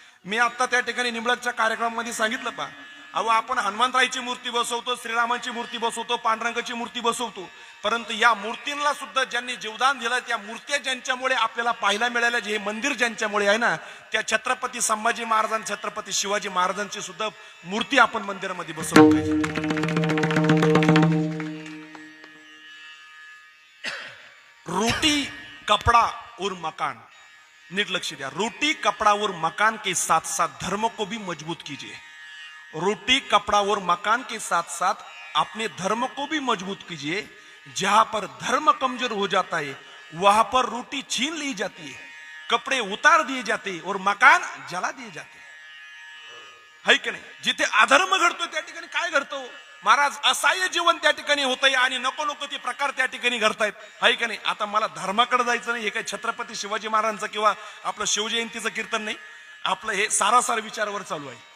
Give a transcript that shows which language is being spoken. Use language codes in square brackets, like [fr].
[mr] मी आता त्या ठिकाणी निंबळकच्या कार्यक्रमामध्ये सांगितलं पा, अहो आपण हनुमंतरायची मूर्ती बसवतो, श्रीरामाची मूर्ती बसवतो, पांडुरंगाची मूर्ती बसवतो, परंतु या मूर्तींना सुद्धा ज्यांनी जीवदान दिलं, त्या मूर्त्या ज्यांच्यामुळे आपल्याला पाहायला मिळाल्या, जे हे मंदिर ज्यांच्यामुळे आहे ना, त्या छत्रपती संभाजी महाराजां छत्रपती शिवाजी महाराजांची सुद्धा मूर्ती आपण मंदिरामध्ये बसवली पाहिजे. [hi] रोटी कपड़ा और मकान, [mr] नीट लक्ष्य दिया, [hi] रोटी कपड़ा और मकान के साथ साथ धर्म को भी मजबूत कीजिए. रोटी कपड़ा और मकान के साथ साथ अपने धर्म को भी मजबूत कीजिए. जहां पर धर्म कमजोर हो जाता है वहां पर रोटी छीन ली जाती है, कपड़े उतार दिए जाते और मकान जला दिए जाते. [mr] है की नाही? जिथे अधर्म घडतो त्या ठिकाणी काय घडतो महाराज? असहाय्य जीवन त्या ठिकाणी होतंय आणि नको नको ते प्रकार त्या ठिकाणी घडतायत. [hi] है की नाही? [mr] आता मला धर्माकडे जायचं नाही, हे काही छत्रपती शिवाजी महाराजांचं किंवा आपलं शिवजयंतीचं कीर्तन नाही, आपलं हे सारासार विचारावर चालू आहे.